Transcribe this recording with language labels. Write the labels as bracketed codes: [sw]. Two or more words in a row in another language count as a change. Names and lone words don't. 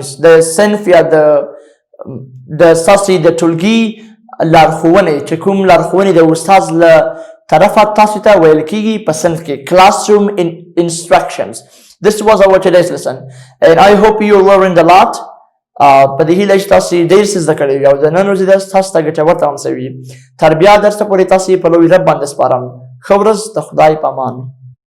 [ps] The sinfia, the sasi, the ټولګي لارښوونې چې کوم لارښوونې د استاد له طرفه تاسو ته ویل کیږي په صنف کې. [en] Classroom instructions. This was our today's lesson and I hope you learned a lot. [ps] په دې هیله چې تاسو ډېر څه زده کړي او د نن ورځې درس تاسو ته ګټور تمام شوي. تر بیا درس ته پورې تاسو په لوی رب باندې سپارم. ښه ورځ. د خدای په امان.